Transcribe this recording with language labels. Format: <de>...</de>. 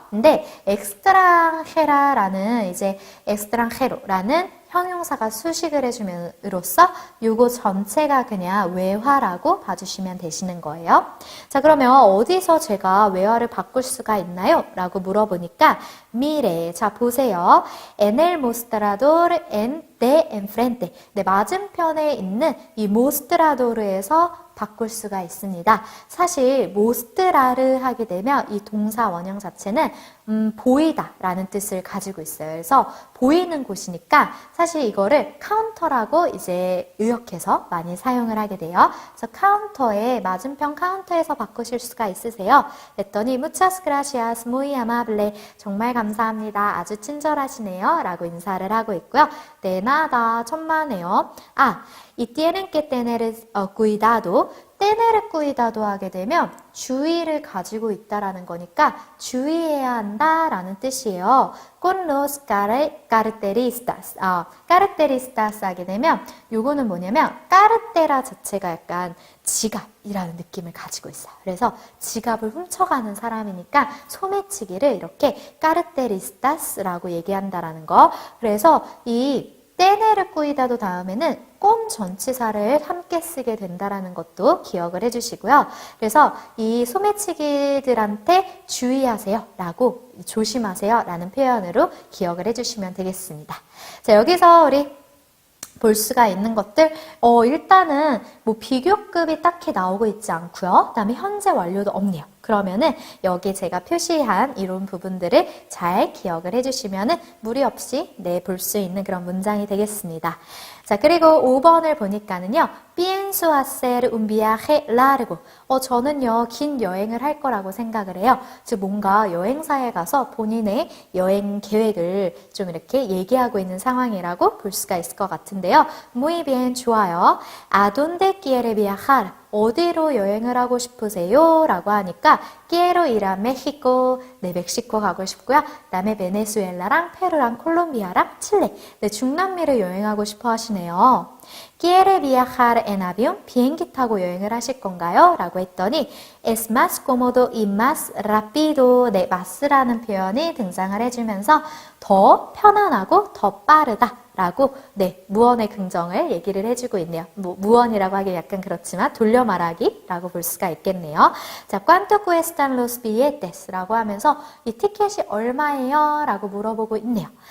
<ko>근데 extranjera라는 이제 extranjero라는 형용사가 수식을 해줌으로써 요거 전체가 그냥 외화라고 봐주시면 되시는 거예요. 자, 그러면 어디서 제가 외화를 바꿀 수가 있나요? 라고 물어보니까</ko> <es>mire,</es> <ko>자 보세요.</ko> <es>En el mostrador de enfrente.</es> <ko>네, 맞은편에 있는 이 mostrador에서 바꿀 수가 있습니다. 사실 모스트라르 하게 되면 이 동사 원형 자체는 보이다 라는 뜻을 가지고 있어요. 그래서 보이는 곳이니까 사실 이거를 카운터라고 이제 의역해서 많이 사용을 하게 돼요. 그래서 카운터에 맞은편 카운터에서 바꾸실 수가 있으세요. 그랬더니</ko> <es>muchas gracias, muy amable.</es> <ko>정말 감사합니다. 아주 친절하시네요. 라고 인사를 하고 있고요. De 만하다, 천만에요.</ko> <es>y tienen que tener cuidado.</es> <ko>tener cuidado 하게 되면 주의를 가지고 있다라는 거니까 주의해야 한다라는 뜻이에요.</ko> <es>con los caracteristas.</es> <ko>caracteristas 하게 되면 요거는 뭐냐면 까르테라 자체가 약간 지갑이라는 느낌을 가지고 있어요. 그래서 지갑을 훔쳐가는 사람이니까 소매치기를 이렇게 caracteristas라고 얘기한다라는 거. 그래서 이 떼네르 꾸이다도 다음에는 꼼 전치사를 함께 쓰게 된다라는 것도 기억을 해주시고요. 그래서 이 소매치기들한테 주의하세요 라고 조심하세요 라는 표현으로 기억을 해주시면 되겠습니다. 자, 여기서 우리 볼 수가 있는 것들 일단은 뭐 비교급이 딱히 나오고 있지 않고요. 그 다음에 현재 완료도 없네요. 그러면은 여기 제가 표시한 이런 부분들을 잘 기억을 해주시면은 무리 없이 볼 수 있는 그런 문장이 되겠습니다. 자, 그리고 5번을 보니까는요.</ko> <es>pienso hacer un viaje largo.</es> <ko>저는요, 긴 여행을 할 거라고 생각을 해요. 즉, 뭔가 여행사에 가서 본인의 여행 계획을 좀 이렇게 얘기하고 있는 상황이라고 볼 수가 있을 것 같은데요.</ko> <es>muy bien,</es> <ko>좋아요.</ko> <es>¿A dónde quiere viajar?</es> <ko>어디로 여행을 하고 싶으세요? 라고 하니까</ko> <es>quiero ir a México.</es> <ko>네, 멕시코 가고 싶고요. 그 다음에 베네수엘라랑 페루랑 콜롬비아랑 칠레. 네, 중남미를 여행하고 싶어 하시네요.</ko> <es>¿Quiere viajar en avión?</es> <ko>비행기 타고 여행을 하실 건가요? 라고 했더니</ko> <es>es más cómodo y más rápido.</es> <ko>네, mas라는 표현이 등장을 해주면서 더 편안하고 더 빠르다 라고 네, 무언의 긍정을 얘기를 해주고 있네요. 무언이라고 하기 약간 그렇지만 돌려 말하기 라고 볼 수가 있겠네요.</ko> <es>자, ¿Cuánto cuestan los billetes?</es> <ko>라고 하면서 이 티켓이 얼마예요? 라고 물어보고 있네요.</ko>